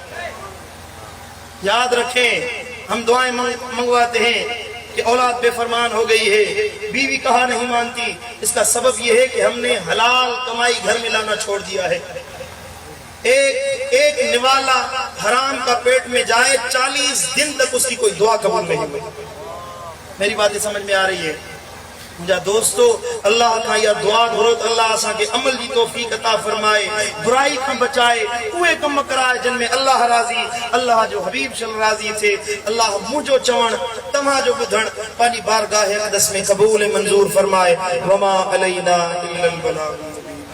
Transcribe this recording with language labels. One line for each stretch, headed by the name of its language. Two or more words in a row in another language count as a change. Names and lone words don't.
Urdu: یاد رکھیں، ہم دعائیں منگواتے ہیں کہ اولاد بے فرمان ہو گئی ہے، بیوی کہا نہیں مانتی، اس کا سبب یہ ہے کہ ہم نے حلال کمائی گھر میں لانا چھوڑ دیا ہے۔ ایک نوالا حرام کا پیٹ میں جائے 40 دن تک اس کی کوئی دعا قبول نہیں ہوئی۔ میری باتیں سمجھ میں آ رہی ہے؟
Sindhi: मुंहिंजा दोस्तो अल्लाह खां इहा दुआ घुरो त अल्लाह असांखे अमल जी तौफ़ीक़ अता फरमाए, बुराई खां बचाए, उहे कम कराए जिन में अल्लाह राज़ी, अल्लाह जो हबीब सल्लल्लाहु राज़ी थिए। अल्लाह मुंहिंजो चवण तव्हांजो ॿुधण पंहिंजी बारगाह अक़दस में क़बूल मंज़ूर फरमाए।
Arabic: وما علينا إلا البلاغ.